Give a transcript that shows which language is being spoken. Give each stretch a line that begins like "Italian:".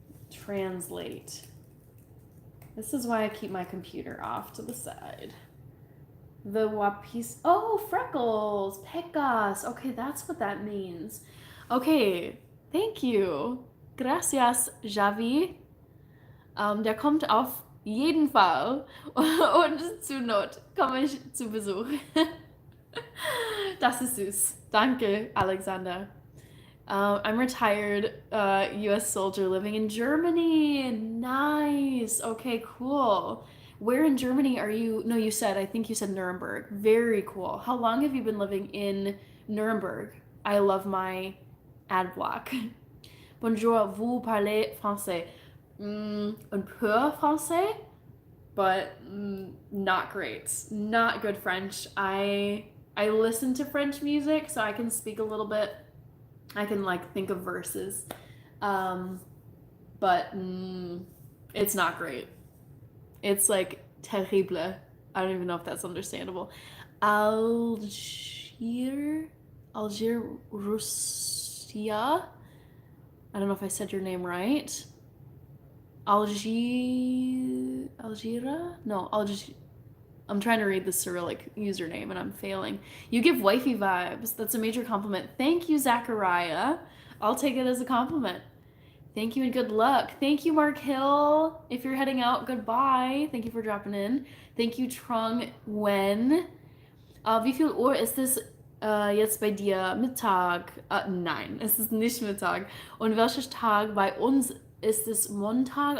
English: Translate. This is why I keep my computer off to the side. The guapis. Oh, freckles. Pecas. Okay, that's what that means. Okay, thank you. Gracias, Javi.
German: Der kommt auf jeden Fall. Und zur Not komme ich zu Besuch. Das ist süß. Danke, Alexander.
English: I'm retired US soldier living in Germany. Nice. Okay, cool. Where in Germany are you? No, I think you said Nuremberg. Very cool. How long have you been living in Nuremberg? I love my ad block.
French: Bonjour, vous parlez français? Un peu français,
English: but not great. Not good French. I listen to French music, so I can speak a little bit. I can like think of verses, but it's not great. It's like terrible. I don't even know if that's understandable. Algier, Russia. I don't know if I said your name right. Algira? No, I'm trying to read the Cyrillic username and I'm failing. You give wifey vibes. That's a major compliment. Thank you, Zachariah. I'll take it as a compliment. Thank you and good luck. Thank you, Mark Hill. If you're heading out, goodbye. Thank you for dropping in. Thank you, Trung Wen.
German: Wie viel Uhr ist es jetzt bei dir? Mittag? Nein, es ist nicht Mittag. Und welcher Tag bei uns ist es Montag?